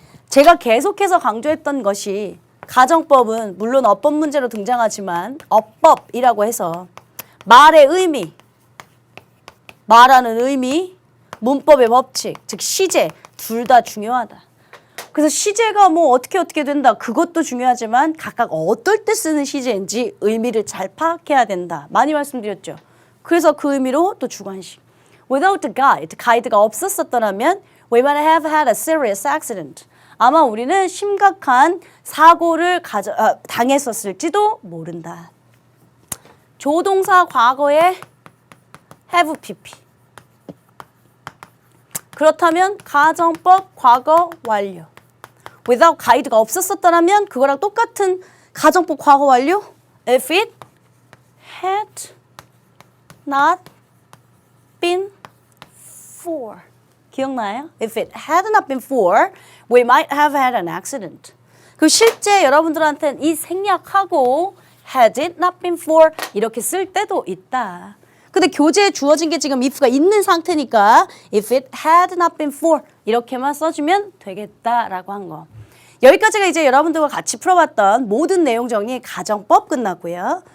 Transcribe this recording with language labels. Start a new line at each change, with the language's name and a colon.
Korean: 제가 계속해서 강조했던 것이 가정법은 물론 어법 문제로 등장하지만 어법이라고 해서 말의 의미, 말하는 의미, 문법의 법칙, 즉 시제 둘 다 중요하다. 그래서 시제가 뭐 어떻게 된다 그것도 중요하지만 각각 어떨 때 쓰는 시제인지 의미를 잘 파악해야 된다. 많이 말씀드렸죠. 그래서 그 의미로 또 주관식.
English: Without the guide, 가이드가 없었더라면 we might have had a serious accident.
Korean: 아마 우리는 심각한 사고를 당했었을지도 모른다. 조동사 과거에 have pp. 그렇다면 가정법 과거 완료. without 가이드가 없었더라면 그거랑 똑같은 가정법 과거 완료.
English: If it had not been for. 기억나요? If it had not been for, we might have had an accident.
Korean: 그 실제 여러분들한테는 이 생략하고 had it not been for 이렇게 쓸 때도 있다. 근데 교재에 주어진 게 지금 if가 있는 상태니까 if it had not been for 이렇게만 써주면 되겠다라고 한 거. 여기까지가 이제 여러분들과 같이 풀어봤던 모든 내용 정리 가정법 끝났고요.